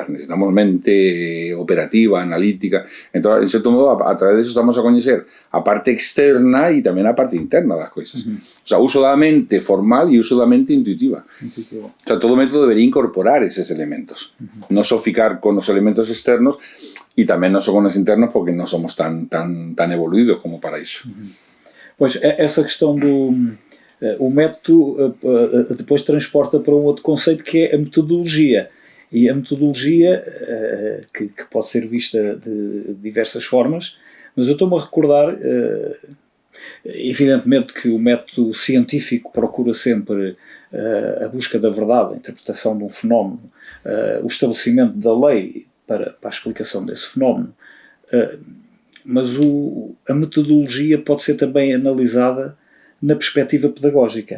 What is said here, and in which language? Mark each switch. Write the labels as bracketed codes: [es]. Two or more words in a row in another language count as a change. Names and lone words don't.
[gl] Necesitamos mente operativa, analítica. Entón, en certo modo, a través disso estamos a coñecer a parte externa e tamén a parte interna das coisas. O sea, uso da mente formal e uso da mente intuitiva. O sea, todo método debería incorporar eses elementos. Non só ficar con os elementos externos e tamén non só con os internos, porque non somos tan evoluídos como para iso. [pt] Pois, essa questão o método depois transporta para um outro conceito que é a metodologia. E a metodologia, que pode ser vista de diversas formas, mas eu estou-me a recordar, evidentemente que o método científico procura sempre a busca da verdade, a interpretação de um fenómeno, o estabelecimento da lei para a explicação desse fenómeno, mas a metodologia pode ser também analisada na perspectiva pedagógica.